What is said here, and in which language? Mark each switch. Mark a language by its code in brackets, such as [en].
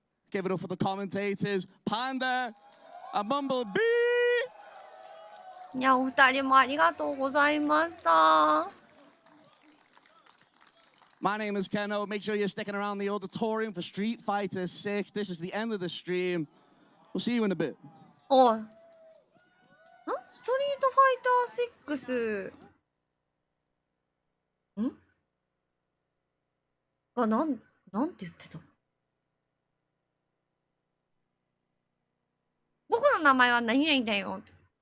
[en] Give it up for the commentators, Panda and Bumblebee. [ja] いやお二人もありがとうございました。 [en] My name is Keno. Make sure you're sticking around the auditorium for Street Fighter 6. This is the end of the stream. We'll see you in a bit. [ja] おい。ストリートファイター6がなんて言ってた僕の名前は何々だよって。